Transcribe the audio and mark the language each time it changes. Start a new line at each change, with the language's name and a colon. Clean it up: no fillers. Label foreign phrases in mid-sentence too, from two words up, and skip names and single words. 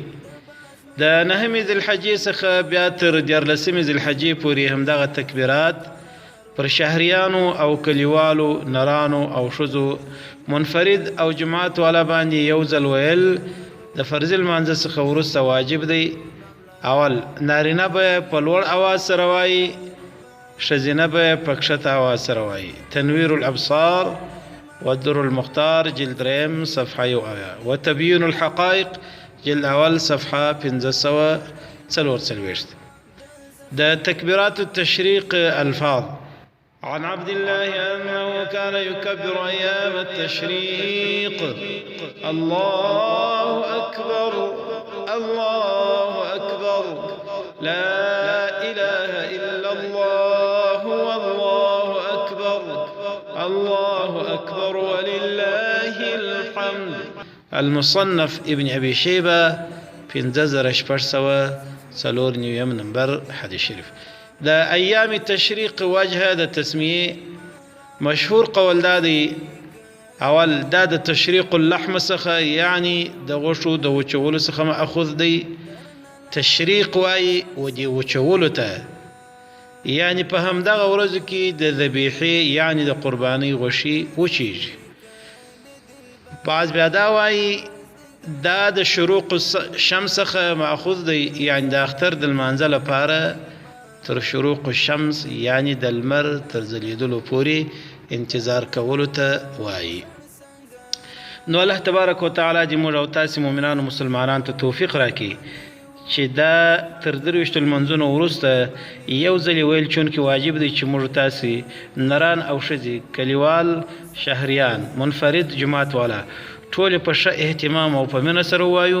Pashto: د نهمې ذی الحجې څخه بیا تر 14مې ذی الحجې پورې همدغه تکبیرات پر شهریانو او کلیوالو، نرانو او ښځو، منفرد او جماعت والا باندې یو ځل ویل د فرض لمانځه څخه وروسته واجب دی. اول نارینه به په لوړ اواز سره وایي، ښځینه به په کښته اواز سره وایي.
Arabic: تنویر الابصار والدر المختار جلد 3 صفحه 1 وتبيين الحقائق جلد اول صفحه 544.
Pashto: د
Arabic: تکبیرات التشریق
Pashto: الفاظ.
Arabic: عن عبد الله أنه كان يكبر أيام التشريق: الله أكبر الله أكبر لا إله إلا الله والله أكبر الله أكبر ولله الحمد. المصنف ابن أبي شيبة 1594 نمبر حديث شريف.
Pashto: د ایام تشریق وجه د تسمیه مشهور قول دادی. اول دا د
Arabic: تشریق اللحم
Pashto: څخه یعنی د غوښو د وچولو څخه ماخذ دی. تشریق وای و دی وچولو ته یعنی په همدغه ورځو کې د ذبیحې یعنی د قربانۍ غوښې وچیږي. بعض بیا دا وایي دا د
Arabic: شروق الشمس
Pashto: څخه ماخوذ دی، یعنی د اختر د لمانځه لپاره تر
Arabic: شروق الشمس
Pashto: یعنی د لمر تر ځلېدلو پورې انتظار کولو ته وایي. نو الله تبارک وتعالی دې موږ او تاسې مؤمنانو مسلمانانو ته توفیق راکړي چې دا تر 23 لمونځونو وروسته یو ځل ویل چونکې واجب دی چې موږ تاسې نران او ښځې، کلیوال، شهریان، منفرد، جماعت والا ټول په ښه اهتمام او په مینه سره ووایو.